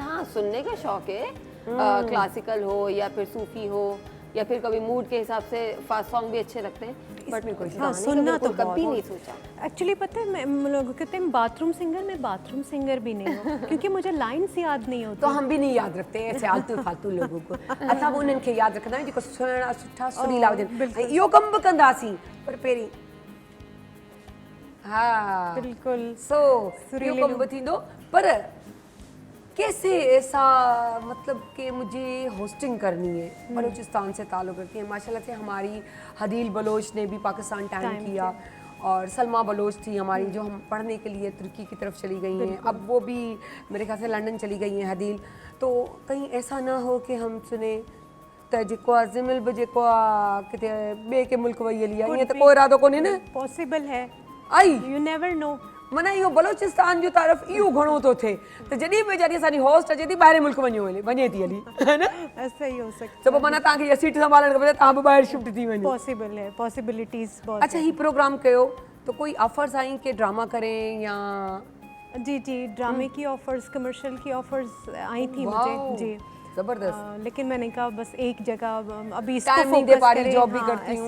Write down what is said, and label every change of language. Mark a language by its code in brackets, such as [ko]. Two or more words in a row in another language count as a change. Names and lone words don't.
[ur] ہاں، سننے کا شوق ہے، کلاسیکل ہو یا پھر صوفی ہو یا پھر کبھی موڈ کے حساب سے [en] fast song [ur] بھی اچھے لگتے ہیں، بٹ میں کوئی سننا تو کبھی نہیں سوچا. ایکچوئلی پتا ہے، میں لوگ کہتے ہیں [en] bathroom singer [ur] بھی نہیں ہوں، کیونکہ مجھے لائنز یاد نہیں ہوتی. تو ہم بھی نہیں یاد رکھتے ایسے آلتو فالتو لوگوں کو. [sd] असां उन्हनि खे याद रखंदा आहियूं जेको सुहिणा सुठा सुरीला हुजनि, ऐं इहो कमु बि कंदासीं, पर पहिरीं हाँ [ur] بالکل [sd] सो इहो कमु बि थींदो। [ur] پر کیسے ایسا، مطلب کہ مجھے ہوسٹنگ کرنی ہے، بلوچستان سے تعلق رکھتی ہے. ماشاءاللہ سے ہماری حدیل بلوچ نے بھی پاکستان ٹائم کیا، اور سلمیٰ بلوچ تھی ہماری، جو ہم پڑھنے کے لیے ترکی کی طرف چلی گئی ہیں. اب وہ بھی میرے خیال سے لندن چلی گئی ہیں حدیل. تو کہیں ایسا نہ ہو کہ ہم سنے [sd] त जेको आहे ज़िमिल बि जेको आहे किथे ॿिए के मुल्क वई हली आहे, ईअं त कोई इरादो कोन्हे न? [ur] پاسیبل ہے, [en] I you never know. [sd] माना इहो बलोचिस्तान जो तरफ़ इहो घणो थो थिए त जॾहिं बि वेचारी असांजी होस्ट अचे थी ॿाहिरि मुल्क वञे थी हली है न [ur] ایسا ہی ہو سکتا [sd] त पोइ माना तव्हांखे इहा सीट संभालणु खपे तव्हां बि ॿाहिरि शिफ्ट थी वञो [ur] پاسیبل ہے، پاسیبلٹیز بہت अच्छा ही प्रोग्राम कयो تو کوئی آفرز آئی کہ ڈرامہ کریں یا جی جی، ڈرامے کی آفرز، کمرشل کی آفرز آئی تھی مجھے جی. زبردست لیکن میں نے کہا بس ایک جگہ ابھی اس کو ٹائم نہیں دے فوکس پا رہی کریں, جاب بھی ہاں, کرتی ہوں